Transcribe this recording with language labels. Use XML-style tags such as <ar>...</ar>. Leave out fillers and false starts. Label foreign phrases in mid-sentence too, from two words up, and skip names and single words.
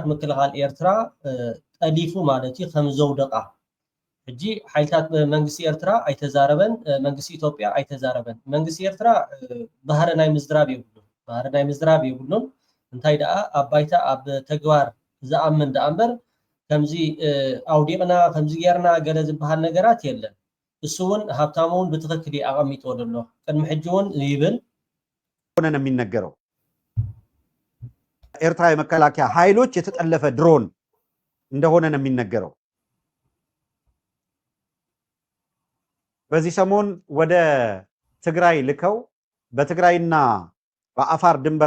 <ti>ምክልኻል ኤርትራ ጠሊፉ ማለት እዩ ከም ዘውደቃ ሕጂ ሓይልታት መንግስቲ ኤርትራ ኣይተዛረበን መንግስቲ ኢትዮጵያ ኣይተዛረበን መንግስቲ ኤርትራ ባህረ ናይ ምዝራብ ይብሉ ባህረ ናይ ምዝራብ ይብሉን እንታይ ደኣ ኣባይታ ኣብ ተግባር ዝኣምን ደኣ እምበር ከምዚ ኣውዲቕና ከምዚ ጌርና ገለ ዝበሃል ነገራት የለን እሱ እውን ሃብታሙ እውን ብትክክል ኣቐሚጥዎ ዘሎ ቅድሚ ሕጂ እውን ይብል</ti> <am>ሆነ ነው የሚነገረው ኤርትራ የመከላከያ ኃይሎች የተጠለፈ ድሮን እንደሆነ ነው የሚነገረው በዚህ ሰሞን ወደ ትግራይ ልከው በትግራይና በአፋር ድንበር</am>